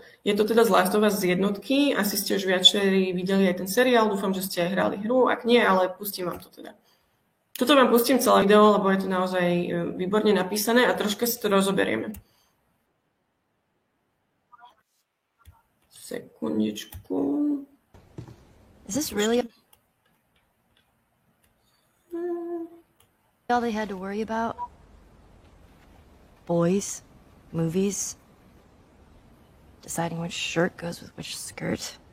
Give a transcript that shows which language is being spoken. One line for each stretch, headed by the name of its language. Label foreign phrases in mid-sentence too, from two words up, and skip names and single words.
Slovak: Je to teda z Last of Us z jednotky, asi ste už viacerí videli aj ten seriál, dúfam, že ste aj hrali hru, ak nie, ale pustím vám to teda. Toto vám pustím celé video, lebo je to naozaj výborne napísané a troška si to rozoberieme. Sekundičku.
English: Is this really all they had to worry about? Boys, movies, deciding which shirt goes with which skirt.